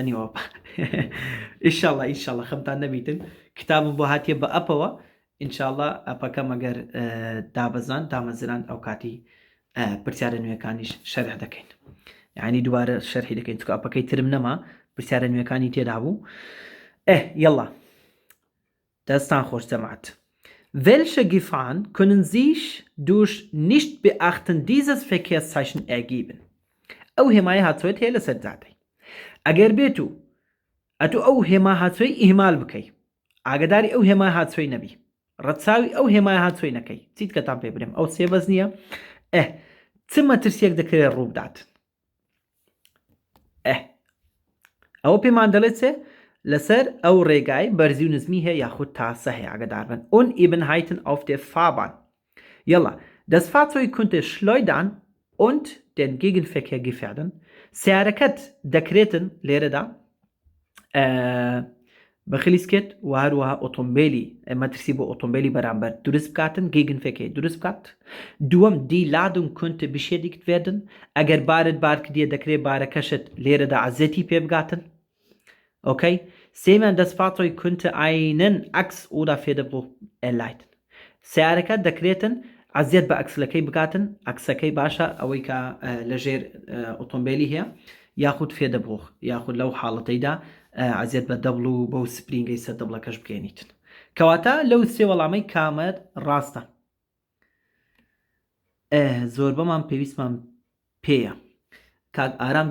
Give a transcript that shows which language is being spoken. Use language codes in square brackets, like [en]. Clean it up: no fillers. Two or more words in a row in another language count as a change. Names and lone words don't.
[ckb] نیەوە ئینشاءڵڵا خەمتان نەبیتن کتابم بۆ هاتیە بە ئەپەوە ئینشاءڵڵا ئەپەکە مەگەر دابەزان دامەزران ئەو کاتی پرسیارە نوێەکانیش شەرح دەکەین یعنی دوبارە شەرحی دەکەین چکە ئەپەکەی ترم نەما پرسیارە نوێەکانی تێدا بوو يلا دەستان خۆش جەماعەت [de] Welche Gefahren können sich durch Nicht-Beachten dieses Verkehrszeichen ergeben? [ckb] ئەو هێمایە هاتووێت هەیە لەسەر جادەی ئەگەر بێت و ئەتو ئەو هێما هاتووی ئیهمال بکەی ئاگداری ئەو هێما هاتووی نەبی ڕەتساوی ئەو هێمایە هاتووی نەکەی چیت کەتان پێ برێم ئەو سێبەز نییە چ مەترسیەک دەکرێت ڕوو بدات ئەوە پێمان دەڵێت چێ لەسەر ئەو ڕێگای بەرزی و نزمی هەیە یاخود تاسە هەیە ئاگداربن [de] Unebenheiten auf der Fahrbahn [ckb] يلا [de] das Fahrzeug könnte schleudern und den Gegenverkehr gefährden [ckb] سیارەکەت دەکرێتن لێرەدا بەخلیسکێت و هەروەها ئۆتۆمبیلی مەترسی بۆ ئۆتۆمبیلی بەرامبەر دروست بکاتن Gegenverkehr دروست بکات دووەم [de] die Ladung könnte beschädigt werden [ckb] ئەگەر بارت بار کردیە دەکرێت بارەکەشت لێرەدا عەزەتی پێ بگاتن [de] Okay, sehen das Fahrzeug könnte einen Achs- oder Federbruch erleiden. [ckb] سیارەکە دەکرێتن عەزیەت بە ئەکسلەکەی بگاتن ئەکسەکەی باشە ئەوەی کە لەژێر ئۆتۆمبیلی هەیە یاخود فێدەبڕۆخ یاخود لەو حاڵەتەیدا عەزیەت بە دەبڵ و بەو سپرینگەی سەر دەبڵەکەش بگەێنیتن کەواتە لەو سێ وەڵامەی کامەر ڕاستە زۆربەمان پێویستمان پێیە کاک ئارام